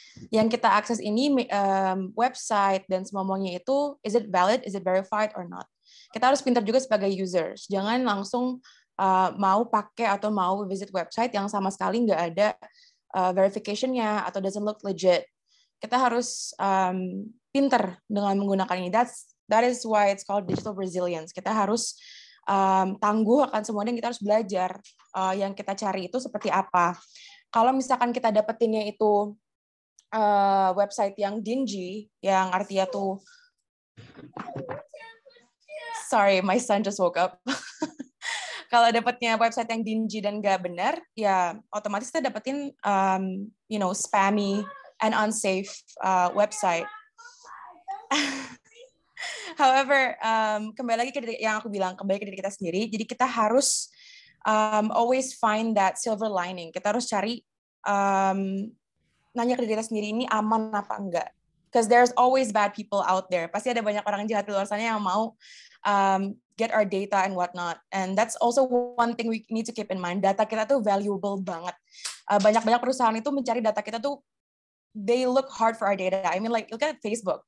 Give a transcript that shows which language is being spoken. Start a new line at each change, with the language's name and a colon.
Indonesian: Yang kita akses ini website dan semuanya itu,
English: is it valid, is it verified or not?
Indonesian: Kita harus pintar juga sebagai users. Jangan langsung mau pakai atau mau visit website yang sama sekali nggak ada verification-nya atau
English: doesn't look legit.
Indonesian: Kita harus pintar dengan menggunakan ini.
English: That is why it's called digital resilience.
Indonesian: Kita harus tangguh akan semuanya, kita harus belajar yang kita cari itu seperti apa. Kalau misalkan kita dapetinnya itu website yang dingy, yang artinya tuh,
English: sorry, my son just woke up.
Indonesian: Kalau dapetnya website yang dingy dan nggak benar, ya otomatis kita dapetin
English: spammy and unsafe website.
Indonesian: However, kembali lagi ke yang aku bilang, kembali ke diri kita sendiri. Jadi kita harus
English: always find that silver lining.
Indonesian: Kita harus cari, nanya ke diri kita sendiri, ini aman apa enggak.
English: Because there's always bad people out there.
Indonesian: Pasti ada banyak orang jahat di luar sana yang mau
English: get our data and whatnot. And that's also one thing we need to keep in mind.
Indonesian: Data kita tuh valuable banget. Banyak-banyak perusahaan itu mencari data kita tuh,
English: they look hard for our data. I mean, like, look at Facebook.